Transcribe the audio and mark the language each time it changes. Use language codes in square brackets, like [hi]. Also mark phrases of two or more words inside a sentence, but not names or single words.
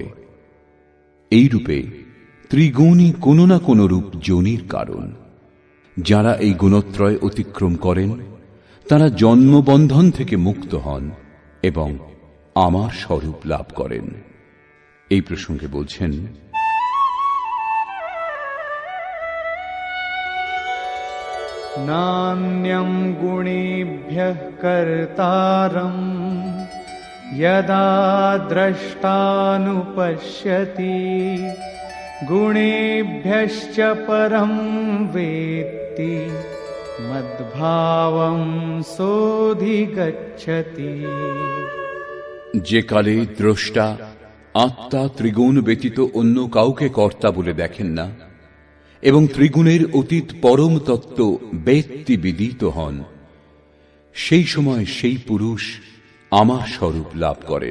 [bn] এই রূপে ত্রিগুণই কোনো না কোনো রূপ যোনির কারণ। যারা এই গুণত্রয় অতিক্রম করেন তারা জন্মবন্ধন থেকে মুক্ত হন এবং আমার স্বরূপ লাভ করেন। এই প্রসঙ্গে বলছেন, [sa] नान्यं गुणेभ्यः कर्तारं यदा द्रष्टानुपश्यति गुणेभ्यश्च परं वेत्ति मद्भावं सोऽधिगच्छति। [bn] যে কালে দ্রষ্টা আত্মা ত্রিগুণ ব্যতীত অন্য কাউকে কর্তা বলে দেখেন না এবং ত্রিগুণের অতীত পরম তত্ত্ব বেত্তি বিদিত হন, সেই সময় সেই পুরুষ আমার স্বরূপ লাভ করেন।